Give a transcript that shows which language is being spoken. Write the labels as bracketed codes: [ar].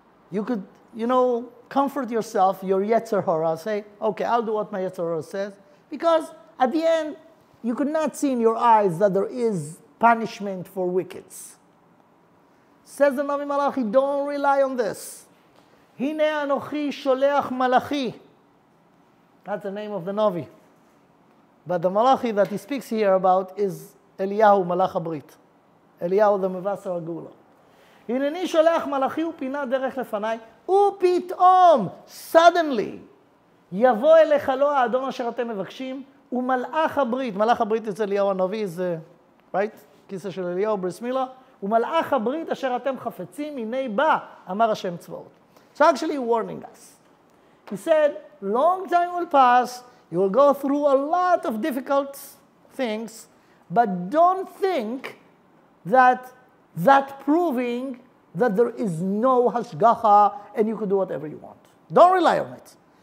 [en] You could, comfort yourself, your Yetzer Hara, say, okay, I'll do what my Yetzer Hara says, because at the end, you could not see in your eyes that there is punishment for wickeds. Says the Navi Malachi, don't rely on this. [he] Hine anochi sholeach malachi. [en] That's the name of the Navi. But the Malachi that he speaks here about is Eliyahu Malach HaBrit. Eliyahu the Mevasar HaGula. [he] הנני שולח מלאכי ופינה דרך לפניי, ופתאום, [en] suddenly, [he] יבוא אליך לא האדון אשר אתם מבקשים, ומלאך הברית, מלאך הברית אצל אליהו הנביא, זה, [en] right? [he] כיסא של אליהו בריס מילה, ומלאך הברית אשר אתם חפצים, הנה בא, אמר השם צבאות. [en] So actually warning us. He said, long time will pass, you will go through a lot of difficult things, but don't think that proving that there is no hashgacha and you could do whatever you want. Don't rely on it.